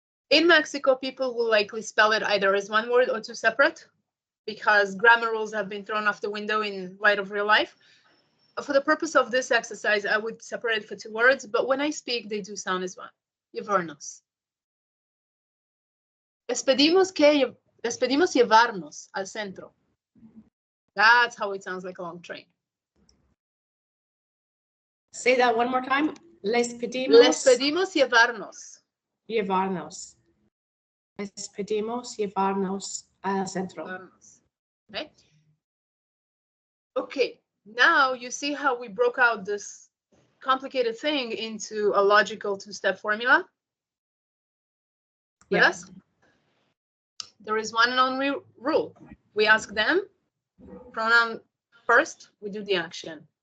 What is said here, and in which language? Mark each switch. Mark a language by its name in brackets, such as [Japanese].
[English] In Mexico, people will likely spell it either as one word or two separate because grammar rules have been thrown off the window in light of real life. For the purpose of this exercise, I would separate it for two words, but when I speak, they do sound as one. [Spanish] Llevarnos. Les pedimos llevarnos al centro. [English] That's how it sounds like a long train. Say that one more time. [Spanish] Les pedimos llevarnos. Llevarnos. Les pedimos llevarnos al centro. [English] Okay. Okay. Now you see how we broke out this complicated thing into a logical two-step formula? With us? There is one and only rule. We ask them, pronoun first, we do the action.